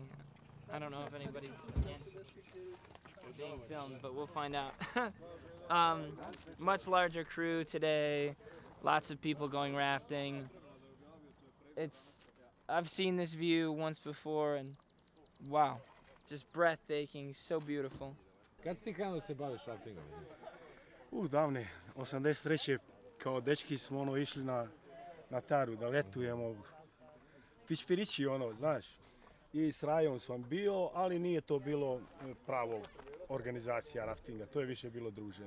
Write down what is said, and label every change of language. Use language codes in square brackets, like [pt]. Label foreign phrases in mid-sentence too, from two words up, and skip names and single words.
[en] I don't know if anybody's being filmed, but we'll find out. Much larger crew today. Lots of people going rafting. I've seen this view once before, and wow, just breathtaking, so beautiful. [sr] Kad si ti krenuo da se baviš raftingom? Davne, 83. kao dečki smo išli na Taru da letujemo. Fišfirići znaš. I s Rajom sam bio, ali nije to bilo pravo organizacija raftinga, to je više bilo druženje.